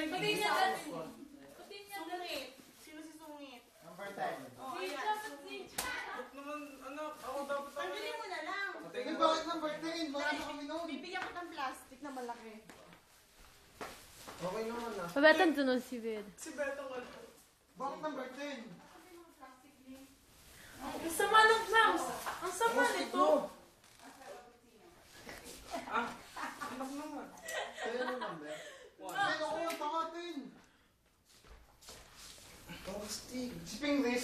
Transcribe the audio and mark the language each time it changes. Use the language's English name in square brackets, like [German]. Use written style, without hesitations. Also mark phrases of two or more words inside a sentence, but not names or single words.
[Filipino] nagbigay niya sa dati. akin. Pati niya dati. Sungit. Sino si Sungit? Number 10. O, Si ayan. Dapat si Ba't naman, anak, ako dapat ako. Pagbilin mo na lang. Eh, bakit number 10? Wala na kami noon. Bibigyan kita ng plastic na malaki. Okay naman na. [Italian] Vabbè, tanto non si vede. [Filipino] Si Betong wala. Bakit number 10? Ang sama ng clams. Ang sama nito. Anak naman. Kaya naman, be. Kaya ako ang pangatin. Plastic. Si Pingris.